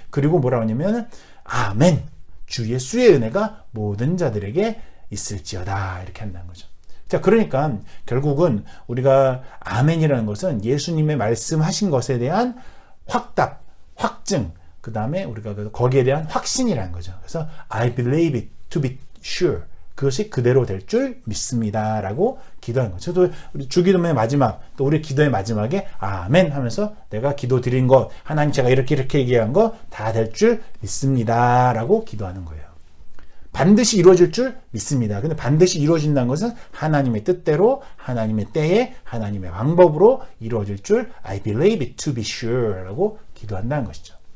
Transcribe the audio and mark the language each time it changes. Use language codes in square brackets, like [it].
[ko] 그리고 뭐라고 하냐면 아멘, 주 예수의 은혜가 모든 자들에게 있을지어다. 이렇게 한다는 거죠. 자, 그러니까 결국은 우리가 아멘이라는 것은 예수님의 말씀하신 것에 대한 확답, 확증, 그 다음에 우리가 거기에 대한 확신이라는 거죠. 그래서 [en] I believe it to be sure. [ko] 그것이 그대로 될 줄 믿습니다 라고 기도하는 거죠. 저도 우리 주기도문의 마지막, 또 우리 기도의 마지막에 아멘 하면서 내가 기도 드린 것, 하나님 제가 이렇게 얘기한 거 다 될 줄 믿습니다 라고 기도하는 거예요. 반드시 이루어질 줄 믿습니다. 근데 반드시 이루어진다는 것은 하나님의 뜻대로, 하나님의 때에, 하나님의 방법으로 이루어질 줄 [en] I believe it to be sure [ko] 라고 기도한다는 것이죠.